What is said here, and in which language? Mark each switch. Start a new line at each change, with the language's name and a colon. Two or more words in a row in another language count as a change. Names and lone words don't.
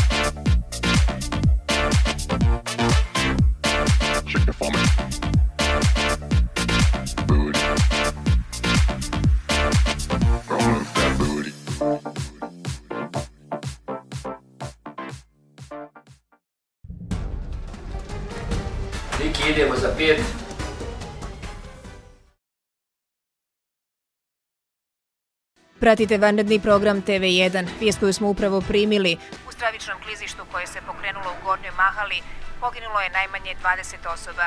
English: Shake it for me. Booty. Girl, move that booty.
Bosnian: Diki, idemo za 5. Pratite vanredni program TV1. Vijest koju smo upravo primili. U stravičnom klizištu koje se pokrenulo u Gornjoj Mahali poginulo je najmanje 20 osoba.